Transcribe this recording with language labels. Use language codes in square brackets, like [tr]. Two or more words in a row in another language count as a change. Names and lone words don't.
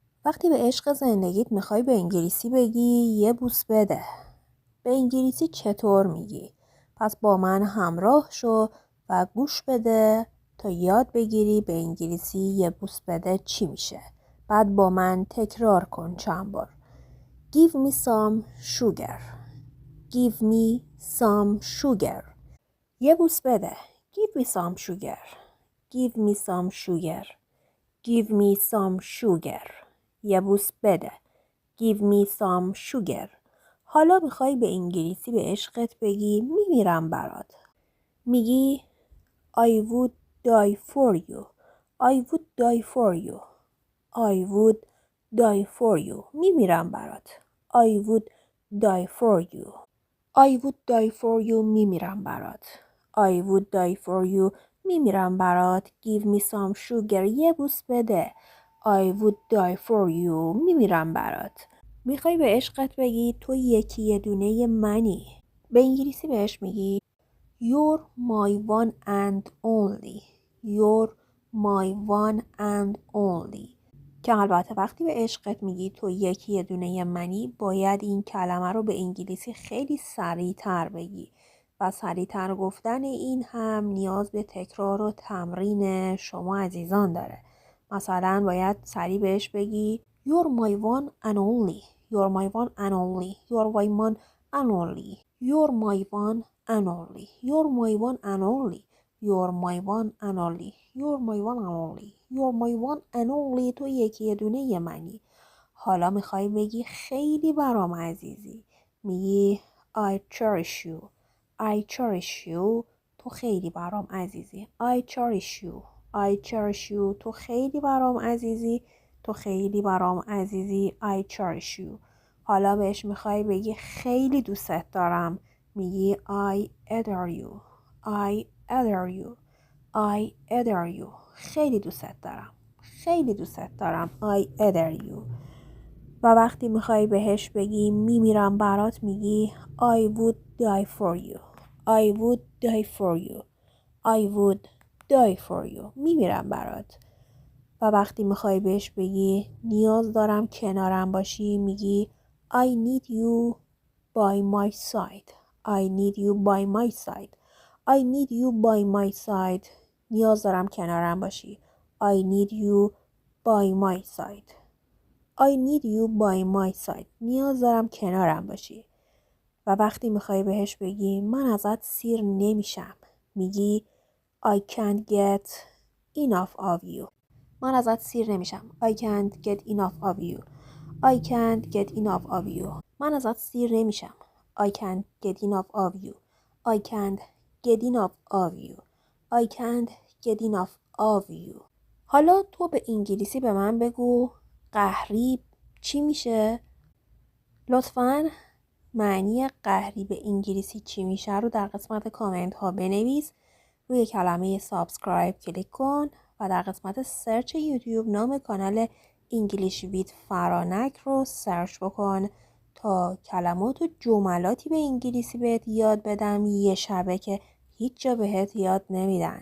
[fa] وقتی به عشق زندگیت میخوای به انگلیسی بگی یه بوس بده. به انگلیسی چطور میگی؟ پس با من همراه شو و گوش بده تا یاد بگیری به انگلیسی یه بوس بده چی میشه. بعد با من تکرار کن چند بار. [en] Give me some sugar. Give me some sugar. [fa] یه بوس بده. [en] Give me some sugar. Give me some sugar. Give me some sugar. [fa] یه بوس بده. [en] Give me some sugar. [fa] حالا میخوای به انگلیسی به عشقت بگی میمیرم برات. [en] میگی I would die for you. I would die for you. I would die for you. [fa] میمیرم برات. [en] I would die for you. I would die for you. [fa] میمیرم برات. [en] I would die for you. [fa] میمیرم برات. [en] Give me some sugar. [fa] یه بوس بده. [en] I would die for you. [fa] میمیرم برات. میخوای به عشقت بگی تو یکی یه دونه منی. به انگلیسی بهش میگی [en] You're my one and only. You're my one and only. [fa] که البته وقتی به عشقت میگی تو یکی یه دونه منی باید این کلمه رو به انگلیسی خیلی سریع‌تر بگی و سریع‌تر گفتن این هم نیاز به تکرار و تمرین شما عزیزان داره. مثلا باید سریع بهش بگی [en] You're my one and only. You're my one and only. You're my one and only. You're my one and only. You're my one and only. You're my one and only. You're my one and only. You're my one and only. [fa] تو یکی یه دونه یه منی. حالا میخوای بگی خیلی برام عزیزی. [en] میگی I cherish you. I cherish you. [fa] تو خیلی برام عزیزی. [en] I cherish you. I cherish you. [fa] تو خیلی برام عزیزی. تو خیلی برام عزیزی. [en] I cherish you. [fa] حالا بهش میخوای بگی خیلی دوستت دارم. [en] میگی I adore you. I adore you. I adore you. [fa] خیلی دوستت دارم. خیلی دوستت دارم. [en] I adore you. [fa] و وقتی میخوای بهش بگی میمیرم برات میگی [en] I would die for you. I would die for you. I would die for you. [fa] میمیرم برات. و وقتی میخوای بهش بگی نیاز دارم کنارم باشی میگی [en] I need you by my side. I need you by my side. I need you by my side. [fa] نیاز دارم کنارم باشی. [en] I need you by my side. I need you by my side. [fa] نیاز دارم کنارم باشی. و وقتی میخوای بهش بگی من ازت سیر نمیشم میگی [en] I can't get enough of you. [fa] من ازت سیر نمیشم. [en] I can't get enough of you. I can't get enough of you. [fa] من ازت سیر نمیشم. [en] I can't get enough of you. I can't get enough of you. I can't get enough of you. [fa] حالا تو به انگلیسی به من بگو قهری چی میشه؟ لطفاً معنی قهری به انگلیسی چی میشه رو در قسمت کامنت ها بنویس. روی کلمه سابسکرایب کلیک کن و در قسمت سرچ یوتیوب نام کانال انگلیش ویت فرانک رو سرچ بکن تا کلمات و جملاتی به انگلیسی بهت یاد بدم یه شبه که هیچ جا بهت یاد نمیدن.